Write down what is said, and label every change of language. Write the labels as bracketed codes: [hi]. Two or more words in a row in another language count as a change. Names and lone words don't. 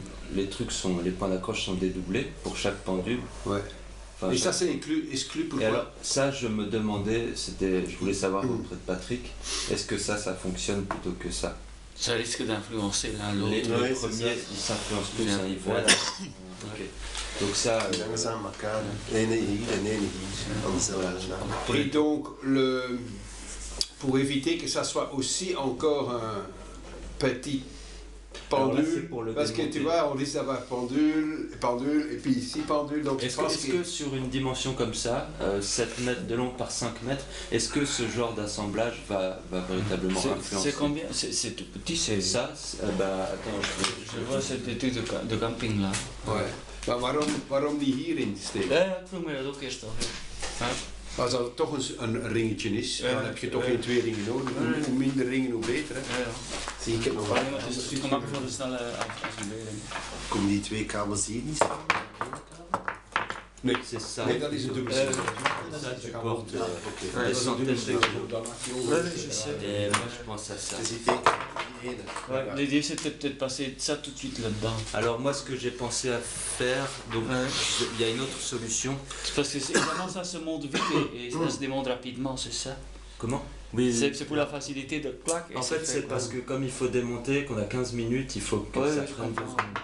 [fr] Les points d'accroche sont dédoublés pour chaque pendule. Ouais. Enfin, Et ça c'est exclu Et pourquoi? alors, ça, je me demandais, je voulais savoir auprès de Patrick, est-ce que ça fonctionne plutôt que ça? Ça risque d'influencer l'un l'autre. Les premiers, ils s'influencent tous, hein, ils voient. Ok. Donc ça... [nl] Langzaam elkaar. Ene hier en ene hier. Anders [fr] Et donc, pour éviter que ça soit aussi encore un petit Alors là, c'est pendule, pour le parce que démonter. tu vois, on dit ça va pendule, et puis ici pendule, donc je pense Est-ce que sur une dimension comme ça, 7 mètres de long par 5 mètres, est-ce que ce genre d'assemblage va véritablement influencer? C'est combien? C'est tout petit, c'est... Ça, attends, Je vois cette étude de camping là. Ouais. [nl] Maar waarom niet hierin steken? Ja, ik vroeg me dat ook eerst al. Ja. Als dat toch een ringetje is, dan heb je toch geen 2 ringen nodig. Hoe minder ringen, hoe beter. Hè? Ja. Zie ik heb nog Alleen maar het is gemakkelijk voor de snelle afsluiting. Komen die 2 kabels hier niet samen? Nee, [fr] c'est ça. [nl] nee, dat is een dubbele [fr] Ça, tu portes des centaines de kilos. Et moi, je pense à ça. [nl] Dus die tekenen hierheen. [fr] L'idée c'était peut-être passer ça tout de suite là-dedans. Alors moi, ce que j'ai pensé à faire, donc il y a une autre solution. C'est parce que évidemment ça se monte vite et ça se démonte rapidement, c'est ça. Comment? Oui. C'est pour la facilité de clac. En fait, c'est parce que comme il faut démonter, qu'on a 15 minutes, il faut que ça prenne 2 secondes.